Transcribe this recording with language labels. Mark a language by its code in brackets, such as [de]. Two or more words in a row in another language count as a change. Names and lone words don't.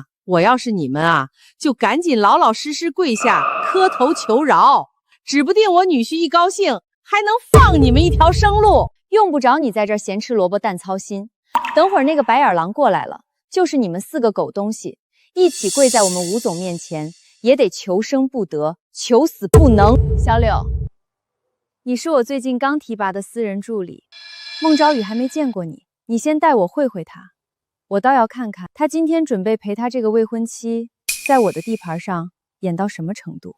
[zh] 我要是你們啊，就趕緊老老實實跪下磕頭求饒，指不定我女婿一高興還能放你們一條生路。用不着你在這兒咸吃蘿蔔淡操心，等會兒那個白眼狼過來了，就是你們4個狗東西一起跪在我們吳總面前，也得求生不得，求死不能。小柳，你是我最近剛提拔的私人助理，孟昭宇還沒見過你，你先帶我會會他，我倒要看看他今天準備陪他這個未婚妻在我的地盤上演到什麼程度。